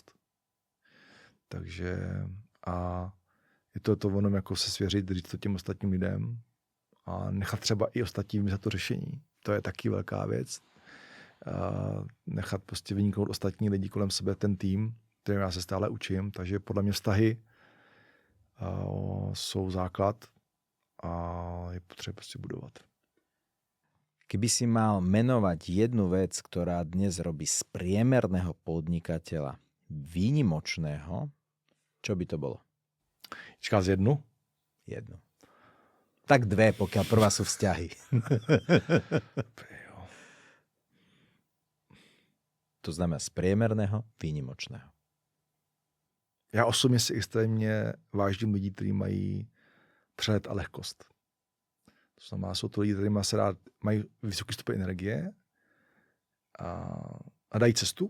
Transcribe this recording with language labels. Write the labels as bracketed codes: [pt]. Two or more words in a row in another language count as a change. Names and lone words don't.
[cs] Takže a je to ono jako se svěřit, říct to těm ostatním lidem a nechat třeba i ostatním za to řešení. To je taky velká věc. Nechat prostě vyniknout ostatní lidi kolem sebe, ten tým, kterým já se stále učím, takže podle mě vztahy jsou základ a je potřeba prostě budovat. [sk] Keby si mal menovať jednu vec, ktorá dnes robí z priemerného podnikateľa výnimočného, čo by to bolo? [cs] Čeká z jednu? [sk] Jednu. Tak dve, pokiaľ prvá sú vzťahy. To znamená z priemerného výnimočného. [cs] Já osobně si extrémně vážím lidí, kteří mají přehled a lehkost. To znamená, jsou to lidi, kteří mají vysoký stupeň energie a dají cestu.